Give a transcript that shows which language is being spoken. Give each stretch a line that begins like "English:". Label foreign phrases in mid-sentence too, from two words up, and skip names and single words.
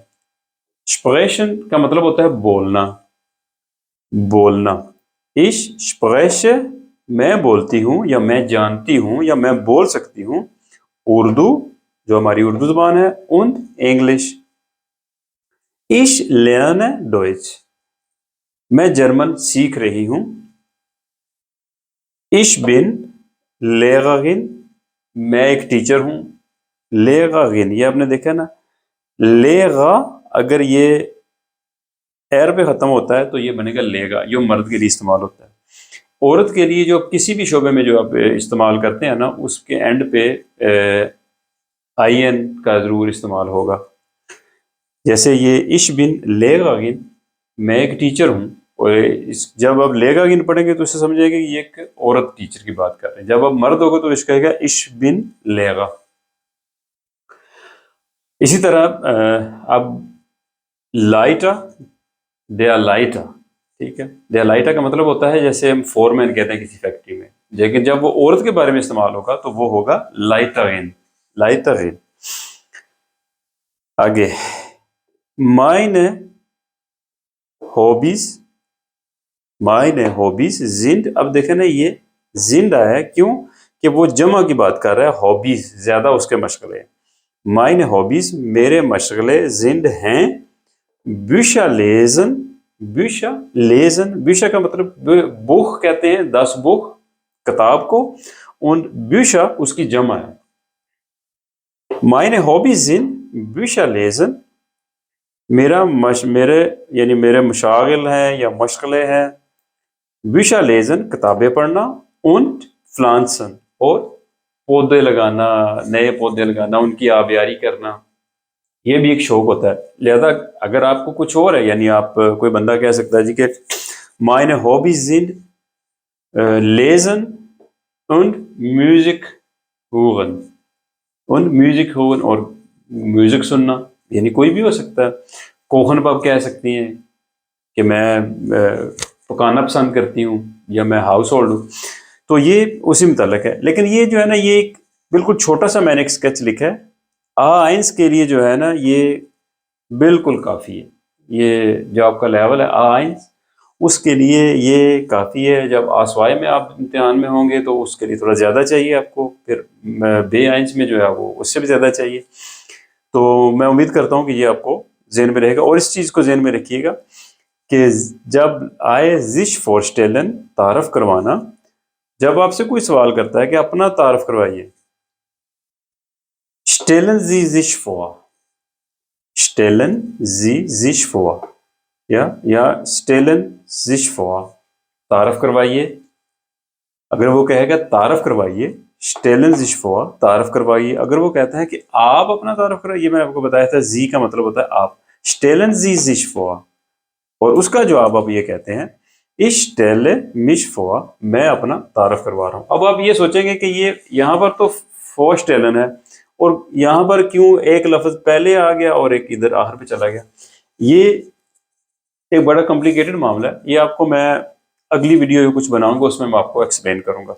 Urdu: sprechen کا مطلب ہوتا ہے بولنا، بولنا۔
German: ich spreche،
Urdu: میں بولتی ہوں یا میں جانتی ہوں یا میں بول سکتی ہوں اردو، جو ہماری اردو زبان ہے، und انگلش۔
German: ich lerne Deutsch،
Urdu: میں جرمن سیکھ رہی ہوں۔
German: ich bin Lehrerin،
Urdu: میں ایک ٹیچر ہوں۔ Lehrerin، یہ آپ نے دیکھا نا، لیغا اگر یہ ایر پہ ختم ہوتا ہے تو یہ بنے گا لیگا، جو مرد کے لیے استعمال ہوتا ہے۔ عورت کے لیے جو کسی بھی شعبے میں جو آپ استعمال کرتے ہیں نا، اس کے اینڈ پہ آئی این کا ضرور استعمال ہوگا۔ جیسے یہ
German: ich bin Lehrerin،
Urdu: میں ایک ٹیچر ہوں، اور جب آپ Lehrerin پڑھیں گے تو اس سے سمجھیں گے کہ یہ ایک عورت ٹیچر کی بات کر رہے ہیں۔ جب آپ مرد ہوگا تو اس کہے گا
German: ich bin Lehrer۔
Urdu: اسی طرح اب لائٹا،
German: der Leiter,
Urdu: ٹھیک ہے،
German: der Leiter
Urdu: کا مطلب ہوتا ہے جیسے ہم فورمین کہتے ہیں کسی فیکٹری میں، لیکن جب وہ عورت کے بارے میں استعمال ہوگا تو وہ ہوگا لائٹرین، لائٹرین۔
German: آگے meine Hobbys، meine Hobbys sind،
Urdu: اب دیکھیں نا یہ sind آیا ہے، کیوں کہ وہ جمع کی بات کر رہا ہے، ہابیز زیادہ اس کے مشغلے۔
German: meine Hobbys،
Urdu: میرے مشغلے، sind ہیں
German: Bücher lesen، Bücher lesen،
Urdu: Bücher کا مطلب بخ کہتے ہیں،
German: das Buch،
Urdu: کتاب کو,
German: und Bücher
Urdu: اس کی جمع ہے.
German: meine Hobbys sind Bücher lesen,
Urdu: میرے مشاغل ہیں یا مشغلے ہیں.
German: Bücher lesen
Urdu: کتابیں پڑھنا,
German: und pflanzen
Urdu: اور پودے لگانا, نئے پودے لگانا, ان کی آبیاری کرنا, یہ بھی ایک شوق ہوتا ہے. لہذا اگر آپ کو کچھ اور ہے, یعنی آپ کوئی بندہ کہہ سکتا ہے جی کہ
German: meine Hobbys sind lesen und Musik hören, und Musik hören
Urdu: اور میوزک سننا, یعنی کوئی بھی ہو سکتا ہے. کوہن آپ کہہ سکتی ہیں کہ میں پکانا پسند کرتی ہوں یا میں ہاؤس ہولڈ ہوں, تو یہ اسی متعلق ہے. لیکن یہ جو ہے نا, یہ ایک بالکل چھوٹا سا میں نے ایک اسکیچ لکھا ہے. آئنس کے لیے جو ہے نا یہ بالکل کافی ہے. یہ جو آپ کا لیول ہے آئنس, اس کے لیے یہ کافی ہے. جب آسوائی میں آپ امتحان میں ہوں گے تو اس کے لیے تھوڑا زیادہ چاہیے آپ کو, پھر بے آئنس میں جو ہے وہ اس سے بھی زیادہ چاہیے. تو میں امید کرتا ہوں کہ یہ آپ کو ذہن میں رہے گا. اور اس چیز کو ذہن میں رکھیے گا کہ جب آئے
German: sich vorstellen
Urdu: تعارف کروانا, جب آپ سے کوئی سوال کرتا ہے کہ اپنا تعارف کروائیے,
German: stellen Sie sich vor, stellen Sie sich vor یا stellen sich vor,
Urdu: تعارف کروائیے. اگر وہ کہے گا تعارف کروائیے,
German: stellen sich vor
Urdu: تعارف کروائیے. اگر وہ کہتا ہے کہ آپ اپنا تعارف کروائیے, میں آپ کو بتایا تھا Sie کا مطلب ہوتا ہے آپ,
German: stellen Sie sich vor,
Urdu: اور اس کا جواب آپ یہ کہتے ہیں
German: ich stelle mich vor,
Urdu: میں اپنا تعارف کروا رہا ہوں. اب آپ یہ سوچیں گے کہ یہ یہاں پر تو vorstellen ہے, اور یہاں پر کیوں ایک لفظ پہلے آ گیا اور ایک ادھر آخر پہ چلا گیا. یہ ایک بڑا کمپلیکیٹڈ معاملہ ہے. یہ آپ کو میں اگلی ویڈیو کچھ بناؤں گا, اس میں آپ کو ایکسپلین کروں گا.